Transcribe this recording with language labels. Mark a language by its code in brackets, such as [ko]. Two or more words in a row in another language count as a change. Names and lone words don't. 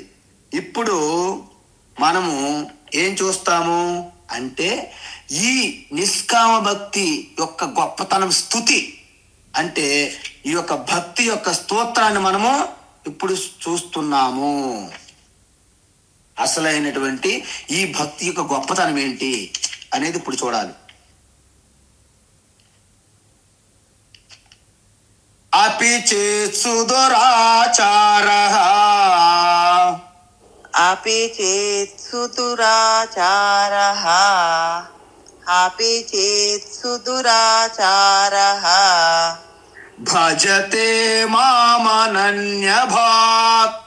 [te] ఇప్పుడు మనము ఏం చూస్తాము అంటే ఈ నిష్కామ భక్తి యొక్క గొప్పతనం, స్తుతి అంటే ఈ యొక్క భక్తి యొక్క స్తోత్రాన్ని మనము ఇప్పుడు చూస్తున్నాము. అసలైనటువంటి ఈ భక్తి యొక్క గొప్పతనం ఏంటి అనేది ఇప్పుడు చూడాలి. [sa] అపి చేత్సు దురాచారః, अपि चेत्सु दुराचारः, अपि चेत्सु दुराचारः, భజతే మామనన్యభాక్,